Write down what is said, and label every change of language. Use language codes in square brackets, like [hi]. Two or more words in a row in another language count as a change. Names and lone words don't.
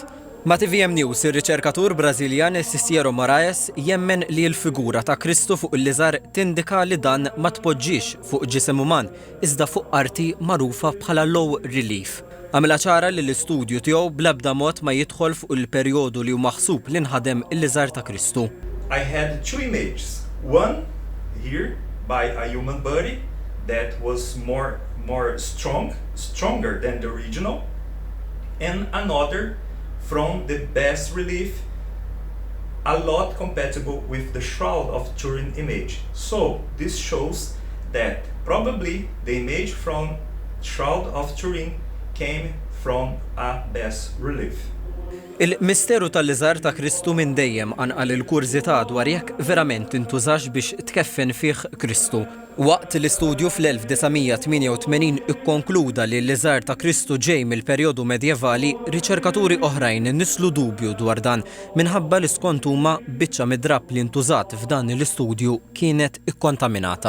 [mt] Ma' TVM News, ir-riċerkatur Brażiljan Cicero Moraes jemmen li l-figura ta' Kristu fuq il-Liżar tindika li dan ma tpoġġix fuq ġisem uman, iżda fuq arti magħrufa bħala [en] low relief. [mt] Għamela ċara li l-istudju tiegħu bl-ebda mod ma jidħol fuq il-perjodu li hu maħsub li nħadem il-Liżar ta' Kristu. [en] I had two images. One here by a human body that was more stronger than the original, and another from the bas relief, a lot compatible with the Shroud of Turin image. So this shows that probably the image from Shroud of Turin came from a bas relief. [mt] Il-misteru tal-Liżar ta' Kristu minn dejjem anqal il-kurżità dwar jekk verament intużax biex tkeffen fih Kristu. Waqt l-istudju fl-1988 ikkonkluda li l-Liżar ta' Kristu ġej mill-perjodu medjevali, riċerkaturi oħrajn nislu dubju dwar dan minħabba li skont huma biċċa mid-drap li ntużat f'dan l-istudju kienet ikkontaminata.